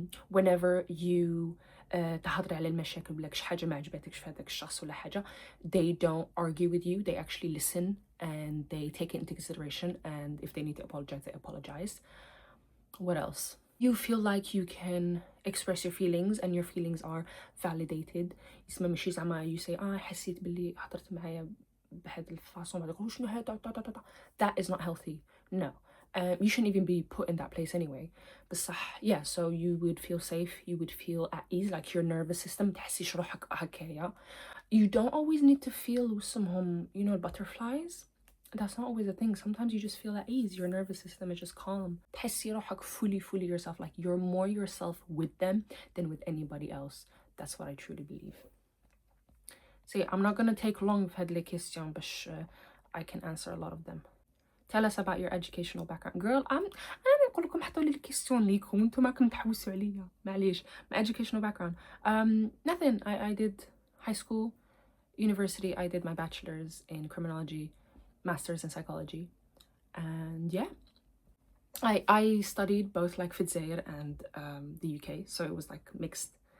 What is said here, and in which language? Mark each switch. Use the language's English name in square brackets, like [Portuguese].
[English] Whenever you [Arabic] تهضري على المشاكل ولا شي حاجة ما عجبتكش في هذاك الشخص ولا حاجة, [English] they don't argue with you, they actually listen and they take it into consideration, and if they need to apologize, they apologize. What else? You feel like you can express your feelings and your feelings are validated. [Arabic] يسمى ماشي زعما [English] you say [Arabic] حسيت باللي هضرت معايا بهاد الفاصون بعد تقول شنو هذا. [English] That is not healthy. No. You shouldn't even be put in that place anyway. [Arabic] بصح [English] yeah, so you would feel safe, you would feel at ease, like your nervous system [Arabic] تحسيش روحك هكايا. [English] You don't always need to feel some, you know, butterflies. That's not always a thing. Sometimes you just feel at ease, your nervous system is just calm. [Arabic] تحسي روحك [English] fully yourself, like you're more yourself with them than with anybody else. That's what I truly believe. See, I'm not gonna take long [Arabic] في هاد [French] les questions, [English] but I can answer a lot of them. Tell us about your educational background. [Arabic] Girl, أنا نقول لكم حطوا لي الكيستيون ليكم وانتم راكم تحوسوا عليا. معليش. [English] My educational background. Nothing. I did high school, university. I did my bachelor's in criminology, master's in psychology, and yeah, I studied both like Fidzeir and the UK, so it was like mixed.